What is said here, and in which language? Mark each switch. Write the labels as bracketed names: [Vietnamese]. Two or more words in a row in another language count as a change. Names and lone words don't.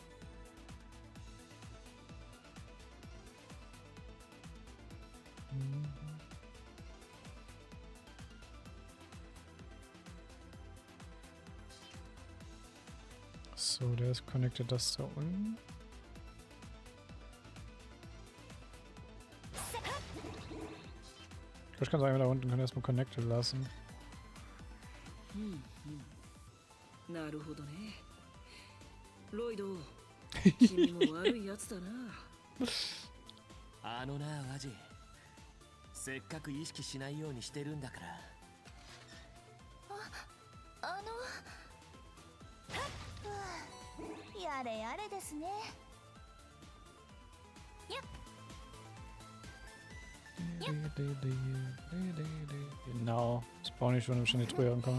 [German] So, der ist connected, das da unten. Ich kann sagen, da unten kann erstmal connected lassen. [Japanese] なるほどね。ロイド、君も悪いやつだな。あのな、ワジ。せっかく意識しないようにしてるんだから。やれやれですね。 [German] Genau, spawn ich schon im Schnitt früher ankommen.